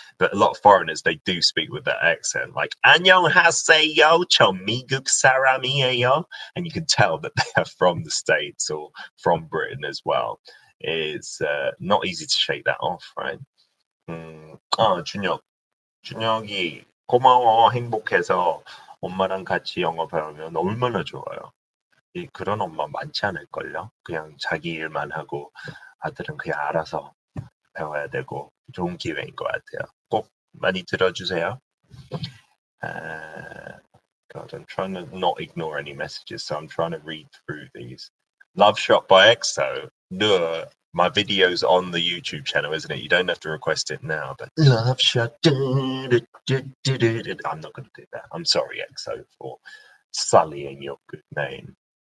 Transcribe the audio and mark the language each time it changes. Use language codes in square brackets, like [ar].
[en] But a lot of foreigners, they do speak with that accent, like, [ko] 안녕하세요, 저 미국 사람이에요. [en] And you can tell that they are from the States or from Britain as well. It's not easy to shake that off, right? [ko] 준혁이 고마워. 행복해서 엄마랑 같이 영어 배우면 얼마나 좋아요. 그런 엄마 많지 않을걸요? 그냥 자기 일만 하고 아들은 그냥 알아서 배워야 되고 좋은 기회인 것 같아요. 꼭 많이 들어주세요. [en] God, I'm trying to not ignore any messages, so I'm trying to read through these. Love Shot by EXO. No, my video's on the YouTube channel, isn't it? You don't have to request it now, but Love Shot. I'm not going to do that. I'm sorry, EXO, for sullying your good name.